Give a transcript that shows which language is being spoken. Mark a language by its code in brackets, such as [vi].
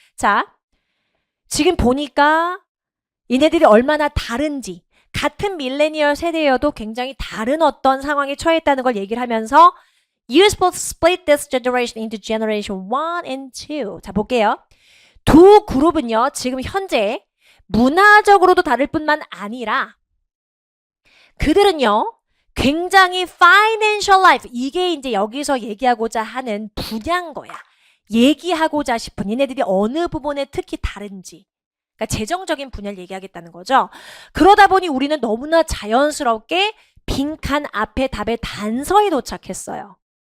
[ko] 자, 지금 보니까 얘네들이 얼마나 다른지 같은 밀레니얼 세대여도 굉장히 다른 어떤 상황에 처했다는 걸 얘기를 하면서 [en] You're supposed to split this generation into generation 1 and 2. [ko] 자, 볼게요. 두 그룹은요. 지금 현재 문화적으로도 다를 뿐만 아니라 그들은요. 굉장히 [en] financial life. [ko] 이게 이제 여기서 얘기하고자 하는 분야인 거야. 얘기하고자 싶은 얘네들이 어느 부분에 특히 다른지. 그러니까 재정적인 분야를 얘기하겠다는 거죠. 그러다 보니 우리는 너무나 자연스럽게 빈칸 앞에 답의 단서에 도착했어요.